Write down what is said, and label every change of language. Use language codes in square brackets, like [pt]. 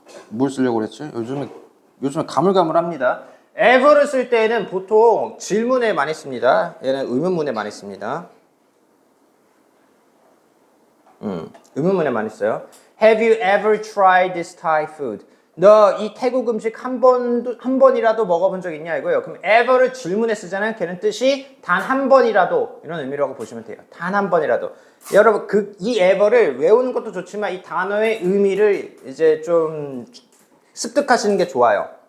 [ko] 뭘 쓰려고 그랬지? 요즘에 가물가물합니다. ever를 쓸 때는 보통 질문에 많이 씁니다. 얘는 의문문에 많이 씁니다. 의문문에 많이 써요. [en] Have you ever tried this Thai food? [ko] 너 이 태국 음식 한 번이라도 먹어본 적 있냐 이거예요. 그럼 ever를 질문에 쓰잖아요. 걔는 뜻이 단 한 번이라도 이런 의미라고 보시면 돼요. 단 한 번이라도. 여러분 이 ever를 외우는 것도 좋지만 이 단어의 의미를 이제 좀 습득하시는 게 좋아요.